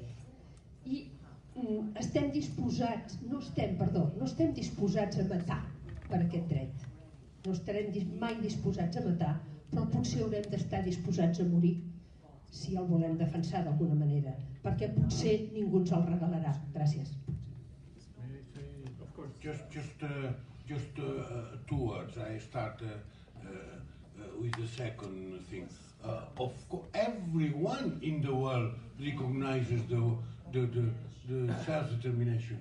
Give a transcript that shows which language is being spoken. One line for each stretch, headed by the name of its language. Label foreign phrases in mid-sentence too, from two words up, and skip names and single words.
Catalan: I estem disposats, no estem disposats a matar per aquest dret. No estarem mai disposats a matar, però potser haurem d'estar disposats a morir si el volem defensar d'alguna manera, perquè potser ningú ens el regalarà. Gràcies.
English: Of course, just two words. I start with the second thing. Of course, everyone in the world recognizes the self-determination.